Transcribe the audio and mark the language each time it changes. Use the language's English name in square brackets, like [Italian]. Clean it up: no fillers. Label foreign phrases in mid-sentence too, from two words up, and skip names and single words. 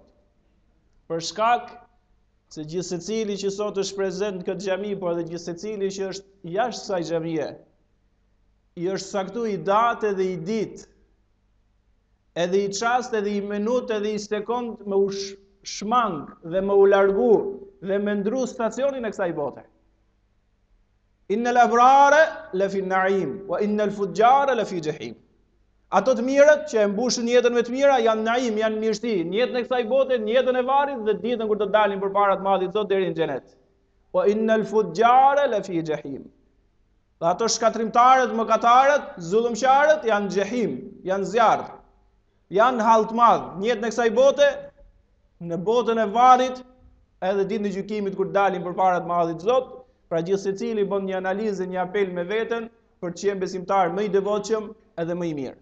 [Albanian] Për shkak se gjithë secili që sot është prezent në këtë xhami, por edhe gjithë secili që është jashtë kësaj xhamie, I është saktuar I datë dhe I ditë, edhe I çast edhe I minutë edhe I sekond me u shmang dhe me u largu dhe me ndru stacionin e kësaj bote. [Arabic] إن الأبرار لفي نعيم وإن الفجار لفي جحيم. [Albanian] Ato të mirët që e mbushin jetën me të mira janë naim, janë mirësi, në jetën e kësaj bote, në jetën e varrit dhe ditën kur do dalin përpara të Madhit Zot deri në xhenet. [Arabic] وإن الفجار لفي جحيم. [Albanian] Dhe ato shkatrimtarët, mëkatarët, zullumqtarët janë xehim, janë zjarr. Janë hall të madh në jetën e kësaj bote, në botën e varrit, edhe ditën e gjykimit kur dalin përpara të Madhit Zot. Pra gjithë secili bën një analizë, një apel me veten për të qenë besimtar më I devotshëm edhe më I mirë.